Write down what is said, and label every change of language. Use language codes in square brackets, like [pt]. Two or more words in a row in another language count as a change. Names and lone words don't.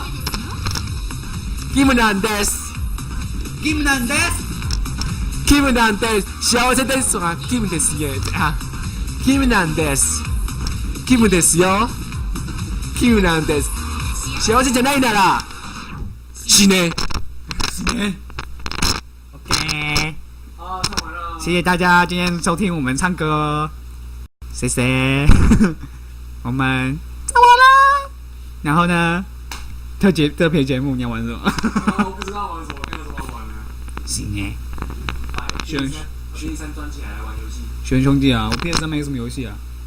[ja] 気分なんです気分なんです気分なんです幸せですか気分ですよ気分なんです気分ですよ気分なんです幸せじゃないなら死ね [zh] OK 谢谢大家今天收听我们唱歌谢谢我们唱完了然后呢特别节目你要玩什么我不知道玩什么没有什么玩的行耶选3专辑来玩游戏选兄弟啊我 PS3 没什么游戏啊